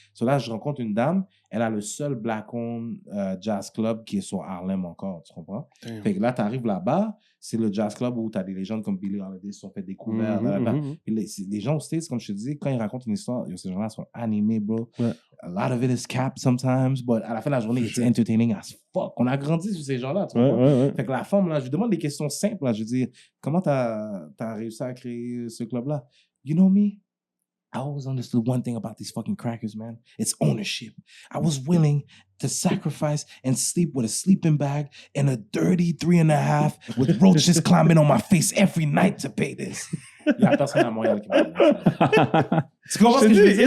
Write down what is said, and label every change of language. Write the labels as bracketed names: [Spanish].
[French] So là, je rencontre une dame. Elle a le seul Black-owned jazz club qui est sur Harlem encore. Tu comprends? Fait que là, tu arrives là-bas. c'est le jazz club où t'as des légendes comme Billie Holiday qui se sont fait découvrir. Et les gens aux States, comme je te dis, quand ils racontent une histoire, ces gens-là sont animés, bro. Ouais. [English] A lot of it is cap sometimes, but à la fin de la journée, it's entertaining as fuck. [French] On a grandi sur ces gens-là, tu vois. Fait que la femme, là, je lui demande des questions simples, là. Je lui dis, comment t'as réussi à créer ce club-là? [English] You know me? I always understood one thing about these fucking crackers, man. It's ownership. I was willing to sacrifice and sleep with a sleeping bag and a dirty 3.5 with roaches climbing on my face every night to pay this. [French] Il y a personne à Montréal qui m'a dit ça. Tu comprends ce que je veux dire?